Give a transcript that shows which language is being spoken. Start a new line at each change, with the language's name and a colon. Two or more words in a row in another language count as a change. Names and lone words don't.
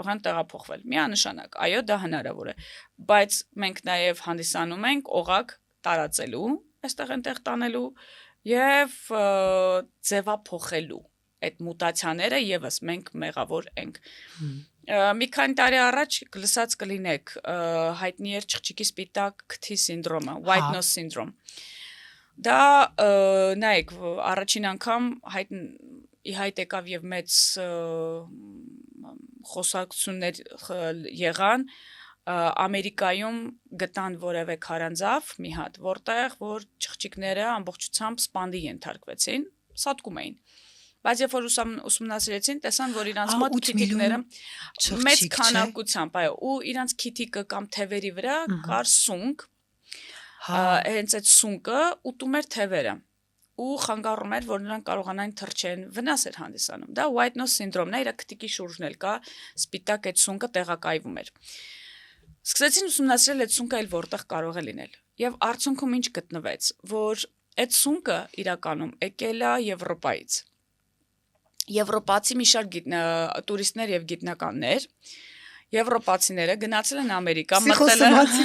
Armenian: են տեղափոխվել։ Միանշանակ, այո, դա հնարավոր է, բայց մենք նաև հանդիսանում ենք օղակ տարածելու, այստեղ այնտեղ տանելու եւ ձևափոխելու այդ մուտացիաները եւս մենք մեղավոր ենք։ Մի քանի տարի առաջ լսած կլինեք հայտնի էր չղջիկի սպիտակ քթի սինդրոմը,
English: white nose syndrome։
Armenian: Դա նայեք, առաջին անգամ հայտ եկավ եւ մեծ խոսակցություններ եղան Ամերիկայում գտան որևէ քարանձավ մի հատ, որտեղ որ չղջիկները ամբողջությամբ սպանդի ենթարկվեցին, սատկում էին։ Բայց երբ որ ուսումնասիրեցին, տեսան, որ իրանց մոտ քիթիկները մեծ քանակությամբ, այո, ու իրանց քիթիկը կամ թևերի վրա կար սունկ, հենց այդ սունկը ուտում էր թևերը ու խանգարում էր, որ նրանք կարողանային թռչեն, վնաս էր հանդիսանում։ Դա
English: white nose syndrome-
Armenian: ն է, իր քթիկի շուրջն էլ կա, սպիտակ այդ սունկը տեղակայվում էր։ Սկսեցին ուսումնասիրել այդ սունկը էլ որտեղ կարող է լինել։ Եվ արդյունքում ինչ գտնվեց, որ այդ սունկը իրականում եկել է Եվրոպայից։ Եվրոպացի մի շարք տուրիստներ եւ գիտնականներ եվրոպացիները գնացել են Ամերիկա, մտել են